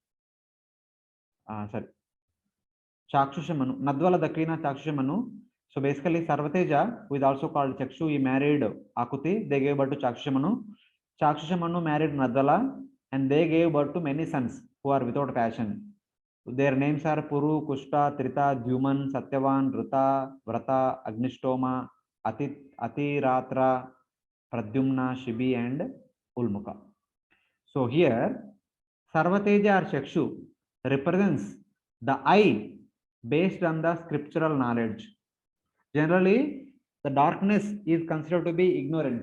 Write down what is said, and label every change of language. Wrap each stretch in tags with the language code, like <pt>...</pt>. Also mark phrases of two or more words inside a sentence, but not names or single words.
<en>Sorry, Chakshusha Manu. Nadvala, the queen of Chakshusha Manu. So basically, Sarvateja, who is also called Chakshu, he married Akuti. They gave birth to Chakshusha Manu. Chakshusha Manu married Nadvala, and they gave birth to many sons who are without passion. Their names are Puru, Kushta, Trita, Dyuman, Satyavan, Ruta, Vrata, Agnishtoma, Atiratra, Pradyumna, Shibi, and Ulmuka. So here, Sarvateja or Chakshu represents the eye based on the scriptural knowledge. Generally, the darkness is considered to be ignorance.</en>